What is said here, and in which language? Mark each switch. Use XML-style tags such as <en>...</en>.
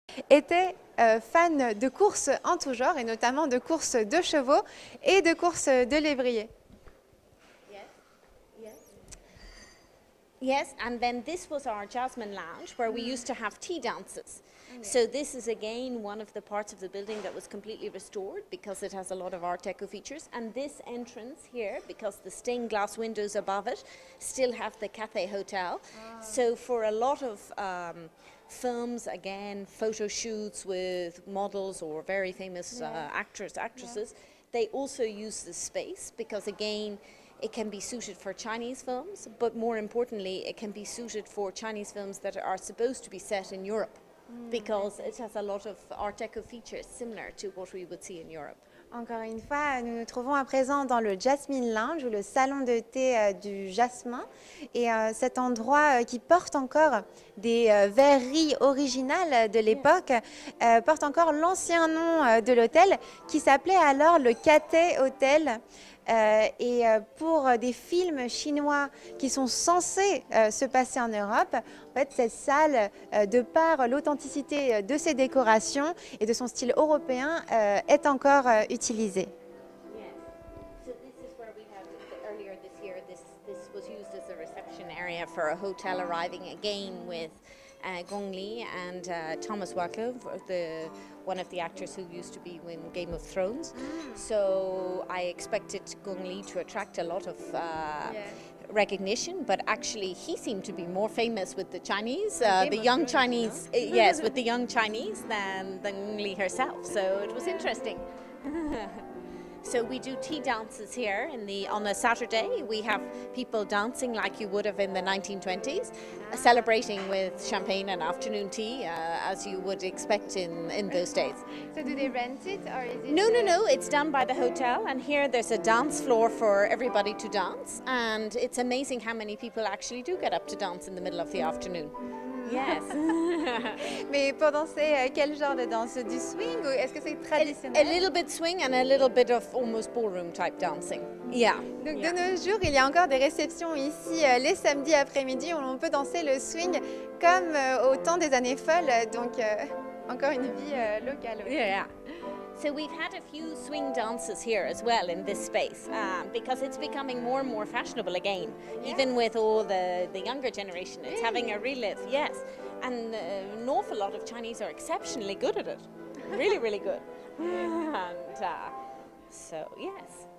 <fr>Était fan de courses en tout genre, et notamment de courses de chevaux et de courses de lévriers.</fr> <en>Yes, and then this was our Jasmine Lounge where we used to have tea dances. So this is again one of the parts of the building that was completely restored because it has a lot of Art Deco features. And this entrance here, because the stained glass windows above it still have the Cathay Hotel. So for a lot of films, again, photo shoots with models or very famous actresses, they also use this space because again, it can be suited for Chinese films, but more importantly, it can be suited for Chinese films that are supposed to be set in Europe because it has a lot of Art Deco features similar to what we would see in Europe.</en> <fr>Encore une fois, nous nous trouvons à présent dans le Jasmine Lounge ou le salon de thé du jasmin. Et cet endroit qui porte encore des verreries originales de l'époque, porte encore l'ancien nom de l'hôtel qui s'appelait alors le Cathay Hotel. Et pour des films chinois qui sont censés se passer en Europe, en fait, cette salle, de par l'authenticité de ses décorations et de son style européen, est encore utilisée.</fr> <en>Yes. So this is where we had earlier this year. This was used as a reception area for a hotel arriving again with Gong Li and Thomas Wycliffe, one of the actors who used to be in Game of Thrones. So I expected Gong Li to attract a lot of recognition, but actually he seemed to be more famous with the Chinese, the young Chinese, yes, with the young Chinese than Gong Li herself. So it was interesting. So we do tea dances here on a Saturday. We have people dancing like you would have in the 1920s, celebrating with champagne and afternoon tea, as you would expect in those days. So do they rent it or is it? No, it's done by the hotel, and here there's a dance floor for everybody to dance, and it's amazing how many people actually do get up to dance in the middle of the afternoon. Yes.</en> <fr>Mais pour danser, quel genre de danse? Du swing ou est-ce que c'est traditionnel?</fr> <en>A little bit swing and a little bit of almost ballroom type dancing. Yeah.</en> <fr>Donc de nos jours, il y a encore des réceptions ici les samedis après-midi où on peut danser le swing comme au temps des années folles. Donc encore une vie locale.</fr> <en>Yeah. So we've had a few swing dances here as well in this space because it's becoming more and more fashionable again, even with all the younger generation. It's having a relive, yes. And an awful lot of Chinese are exceptionally good at it. Really, really good. And so, yes.</en>